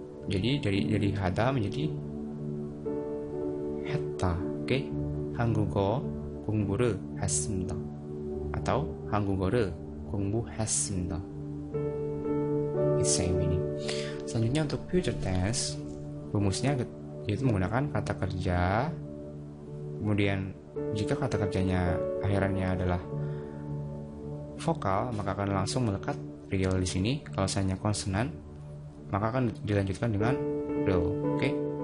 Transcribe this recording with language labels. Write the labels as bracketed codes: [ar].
[id] Jadi dari hada menjadi 했다. Oke. [ko] 한국어 공부를 했습니다 atau 한국어를 공부했습니다. [en] It's same meaning. [id] Selanjutnya untuk future tense, rumusnya yaitu menggunakan kata kerja. Kemudian jika kata kerjanya akhirannya adalah vokal, maka akan langsung melekat real di sini. Kalau misalnya konsonan, maka akan dilanjutkan dengan real. Oke.